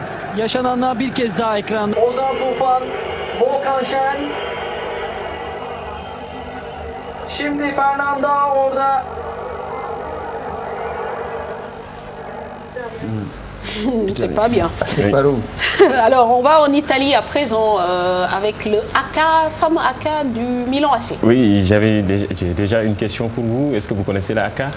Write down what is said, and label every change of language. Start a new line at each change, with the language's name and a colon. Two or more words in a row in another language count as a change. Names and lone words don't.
Turkish: yaşananlar bir kez daha ekran. Ozan Tufan, Volkan Şen. Şimdi Fernanda orada.
French: C'est pas bien. C'est pas lourd. Alors, on va en Italie à présent avec le AK, fameux AK du Milan AC. Oui, j'ai déjà une question pour vous. Est-ce que vous connaissez la AK?